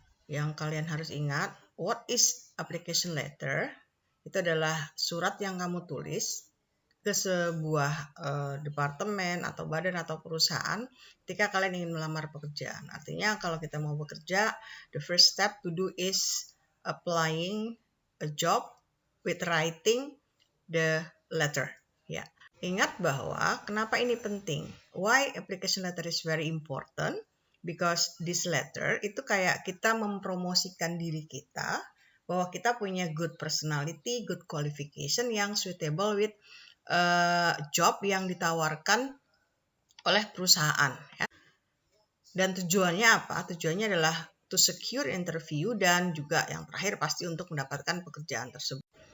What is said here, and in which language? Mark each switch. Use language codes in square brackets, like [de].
[id] Yang kalian harus ingat, [en] what is application letter? [id] Itu adalah surat yang kamu tulis ke sebuah departemen atau badan atau perusahaan ketika kalian ingin melamar pekerjaan. Artinya kalau kita mau bekerja, [en] the first step to do is applying a job with writing the letter. [id] Ya. Ingat bahwa kenapa ini penting? [en] Why application letter is very important? Because this letter [id] itu kayak kita mempromosikan diri kita bahwa kita punya [en] good personality, good qualification [id] yang [en] suitable with job [id] yang ditawarkan oleh perusahaan. Ya. Dan tujuannya apa? Tujuannya adalah [en] to secure interview [id] dan juga yang terakhir pasti untuk mendapatkan pekerjaan tersebut.